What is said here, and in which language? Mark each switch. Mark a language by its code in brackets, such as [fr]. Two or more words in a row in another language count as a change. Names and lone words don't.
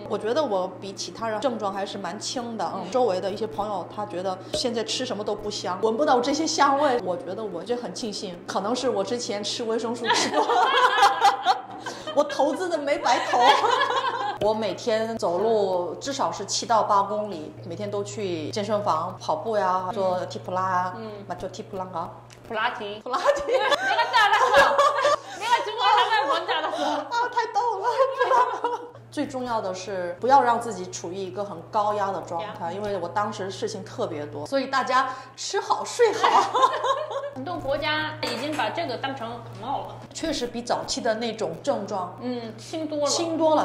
[zh] 我觉得我比其他人症状还是蛮轻的。周围的一些朋友他觉得现在吃什么都不香，闻不到这些香味，我觉得我就很庆幸，可能是我之前吃维生素吃多我投资的没白投。我每天走路至少是7到8公里，每天都去健身房跑步呀，做踢普拉啊，做踢普拉啊，普拉提。 [ko] 내가 잘했어。 내가 중국어하면 뭔지 알았어。 [zh] 太逗了。最重要的是不要让自己处于一个很高压的状态，因为我当时事情特别多，所以大家吃好睡好。很多国家已经把这个当成感冒了，确实比早期的那种症状轻多了。